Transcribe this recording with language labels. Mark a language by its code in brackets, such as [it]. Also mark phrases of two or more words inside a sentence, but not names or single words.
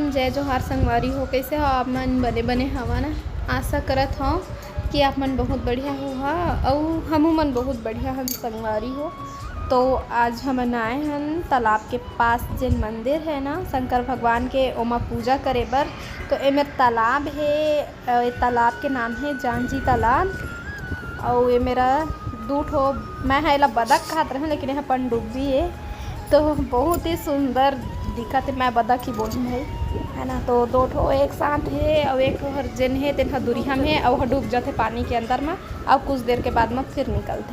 [hne] जोहार संगवारी हो, कैसे हो आप मन? बने बने हवा ना। आशा करत हो कि आप मन बहुत बढ़िया हो हा और हमू मन बहुत बढ़िया हम संगवारी हो। तो आज हमन आए हन तालाब के पास जेन मंदिर है ना शंकर भगवान के, ओमा पूजा करे बर। तो एमे तालाब है, तालाब के नाम है जानजी तालाब। और ये मेरा दूठ हो, मैं है बदक कहत रहूँ लेकिन यहाँ पनडुब्बी है। तो बहुत ही सुंदर दिखत है, मैं बदक ही बोलूँ है ना। तो दो ठो एक साथ है और एक हर जेन है तेन दूरिया में है और डूब जाते पानी के अंदर में और कुछ देर के बाद में फिर निकलते।